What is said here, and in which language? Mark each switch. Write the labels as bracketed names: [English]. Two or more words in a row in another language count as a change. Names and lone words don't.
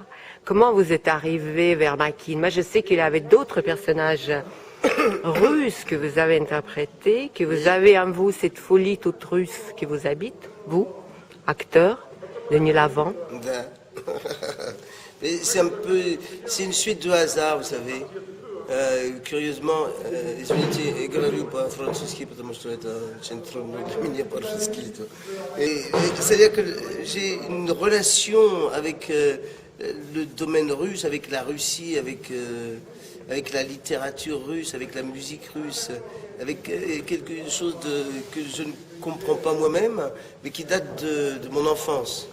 [French] Comment vous êtes arrivé vers Makin? Moi je sais qu'il y avait d'autres personnages russes que vous avez interprétés, que vous avez en vous cette folie toute russe qui vous habite, vous, acteur, Denis Lavant. [Russian] Да. [French] Mais c'est une suite de hasard, vous savez. Curieusement, [Russian] извините, я говорю по-французски, потому что это очень трудно для меня по-русски. [French] C'est-à-dire que j'ai une relation avec le domaine russe, avec la Russie, avec la littérature russe, avec la musique russe, avec quelque chose que je ne comprends pas moi-même, mais qui date de mon enfance.